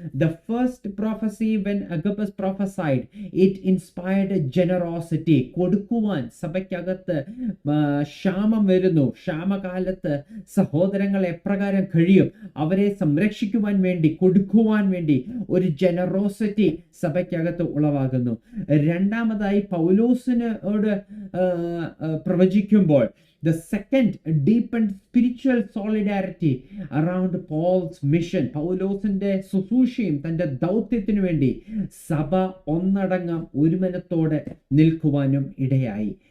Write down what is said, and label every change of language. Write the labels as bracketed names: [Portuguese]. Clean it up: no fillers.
[English] The first prophecy when Agabus prophesied, it inspired generosity. [Malayalam] കൊടുക്കുവാൻ, സഭയ്ക്കകത്ത് ക്ഷാമം വരുന്നു, ക്ഷാമകാലത്ത് സഹോദരങ്ങൾ എപ്രകാരം കഴിയും, അവരെ സംരക്ഷിക്കുവാൻ വേണ്ടി, കൊടുക്കുവാൻ വേണ്ടി ഒരു ജനറോസിറ്റി സഭയ്ക്കകത്ത് ഉളവാകുന്നു. രണ്ടാമതായി പൗലോസിനോട് പ്രവചിക്കുമ്പോൾ, [English] the second deepened spiritual solidarity around Paul's mission. [Malayalam] പൗലോസിന്റെ ശുശ്രൂഷയും തന്റെ ദൗത്യത്തിനു വേണ്ടി സഭ ഒന്നടങ്കം ഒരുമനത്തോടെ നിൽക്കുവാനും ഇടയായി.